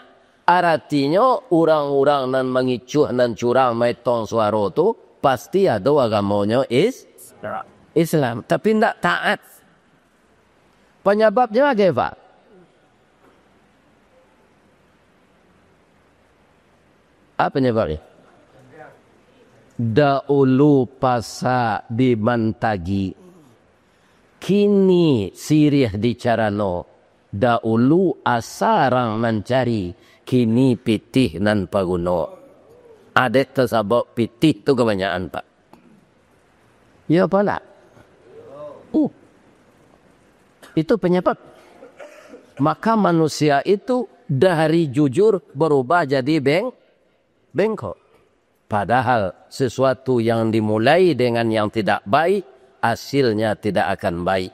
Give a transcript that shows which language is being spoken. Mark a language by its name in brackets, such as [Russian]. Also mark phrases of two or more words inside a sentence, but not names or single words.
[Minangkabau] Artinya orang-orang nan mengicuh dan curang metong suara tu pasti ada agamanya Islam, tapi tidak taat. [Indonesian] Penyebabnya apa pak? Apa penyebabnya? [Minangkabau] Dahulu pasa dimantagi, kini sirih dicarano. Dahulu asarang mencari, kini pitih nan paguno. Ada tersabak pitih tu kebanyakan pak. [Indonesian] Ya apa lah? Itu penyebab. Maka manusia itu dari jujur berubah jadi bengkok. Padahal sesuatu yang dimulai dengan yang tidak baik, hasilnya tidak akan baik.